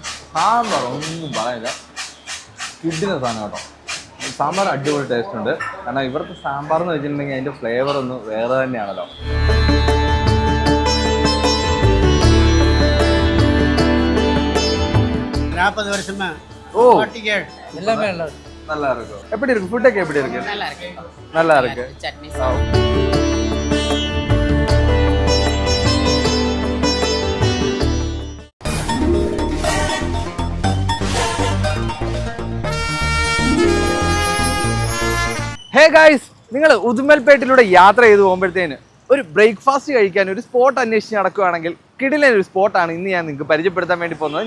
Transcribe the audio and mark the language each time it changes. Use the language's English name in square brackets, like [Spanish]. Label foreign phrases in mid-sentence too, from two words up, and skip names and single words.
[Malayalam] സാമ്പാർ ഒന്നും പറയില്ല, കിഡിന് സാധനം കേട്ടോ. സാമ്പാർ അടിപൊളി ടേസ്റ്റ് ഉണ്ട്. കാരണം ഇവിടുത്തെ സാമ്പാർ എന്ന് വെച്ചിട്ടുണ്ടെങ്കിൽ അതിൻ്റെ ഫ്ലേവർ ഒന്ന് വേറെ തന്നെയാണല്ലോ. [Tamil] ஓ எல்லாமே நல்லா இருக்கும். எப்படி இருக்கு ஃபுட்டுக்கு? எப்படி இருக்கு? நல்லா இருக்கு. [Malayalam] சட்னி [English] hey guys, [Malayalam] നിങ്ങൾ ഉദുമൽപേട്ടിലൂടെ യാത്ര ചെയ്ത് പോകുമ്പോഴത്തേന് ഒരു ബ്രേക്ക്ഫാസ്റ്റ് കഴിക്കാൻ ഒരു സ്പോട്ട് അന്വേഷിച്ച് നടക്കുകയാണെങ്കിൽ കിടിലൻ ഒരു സ്പോട്ടാണ് ഇന്ന് ഞാൻ നിങ്ങൾക്ക് പരിചയപ്പെടുത്താൻ വേണ്ടി പോകുന്നത്.